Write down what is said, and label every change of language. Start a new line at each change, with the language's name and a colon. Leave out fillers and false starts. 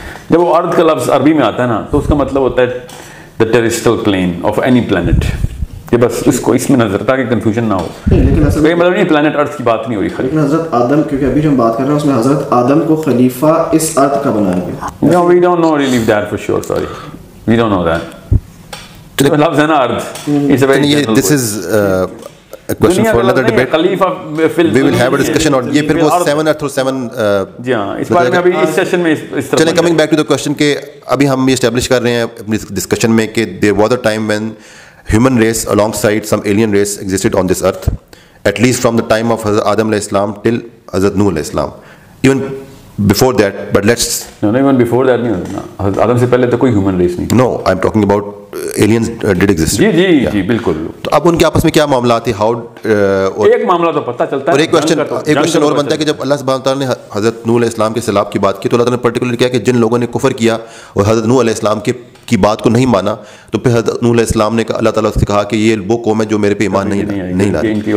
Urdu: جب وہ ارض کا لفظ عربی میں آتا ہے نا تو اس کا مطلب ہوتا ہے
English: the terrestrial plane of any planet.
Urdu: یہ بس اس کو اس میں نظر تھا کہ کنفیوژن نہ ہو, کوئی مطلب نہیں پلانٹ ارتھ کی بات نہیں ہو رہی خالی. لیکن حضرت آدم, کیونکہ ابھی جو ہم بات کر رہے ہیں اس میں حضرت آدم کو خلیفہ اس ارتھ کا بنایا گیا.
English: No, we don't know really that for sure, sorry. We don't know that.
Urdu: لفظ ہے نا ارتھ,
English: it's a very general this is a question for another debate.
Urdu: خلیفہ
English: we will have a discussion on
Urdu: یہ پھر وہ 7 earth اور 7 جی ہاں, اس بارے میں ابھی اس سیشن میں اس طرح. چلیں
English: coming back to the question
Urdu: کہ ابھی ہم یہ اسٹیبلش کر رہے ہیں اپنی ڈسکشن میں کہ
English: there was a time when human race alongside some alien race existed on this earth at least from the time of Hazrat Adam alayhi salam till Hazrat Nuh alayhi salam, even before that, but let's no even before that
Urdu: نہیں ہوتا نا, آدم سے پہلے تو کوئی human race نہیں.
English: no, I'm talking about aliens did exist.
Urdu: جی بالکل. تو اب ان کے آپس میں کیا معاملات تھے, ایک معاملہ تو پتہ چلتا ہے. اور ایک کوشچن اور بنتا ہے کہ جب اللہ سبحانہ تعالیٰ نے حضرت نوح علیہ السلام کے سیلاب کی بات کی تو اللہ تعالیٰ نے پرٹیکولر کیا کہ جن لوگوں نے کفر کیا اور حضرت نوح علیہ السلام کی بات کو نہیں مانا, تو پھر حضرت نوح علیہ السلام نے اللہ تعالیٰ سے کہا کہ یہ وہ قوم ہے جو میرے پہ ایمان نہیں لاتی.